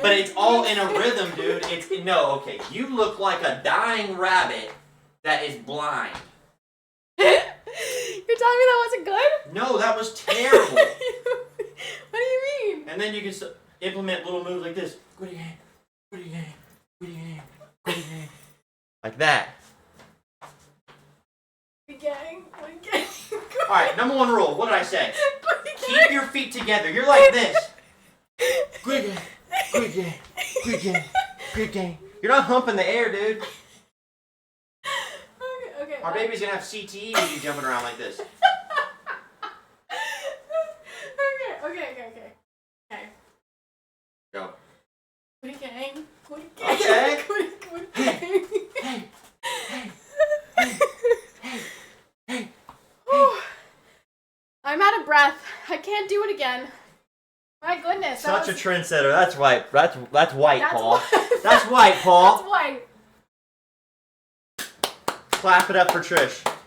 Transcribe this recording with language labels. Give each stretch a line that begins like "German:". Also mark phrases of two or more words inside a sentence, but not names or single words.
English: But it's all in a rhythm, dude. You look like a dying rabbit that is blind. You're telling me that wasn't good? No, that was terrible. What do you mean? And then you can implement little moves like this. Gwiddy gang, Gwiddy gang, Gwiddy gang, Gwiddy gang. Like that. Gwiddy gang, Gwiddy gang. Alright, number one rule. What did I say? Keep your feet together. You're like this. Gwiddy gang, Gwiddy gang, Gwiddy gang, Gwiddy gang. You're not humping the air, dude. Okay. Our baby's gonna have CTE when you jumping around like this. Okay. Go. Gwiddy gang. Okay. Gwiddy gang. Hey. I'm out of breath. I can't do it again. My goodness. Such a trendsetter. That's white. That's white, Paul. White. That's white, Paul. That's white. Clap it up for Trish.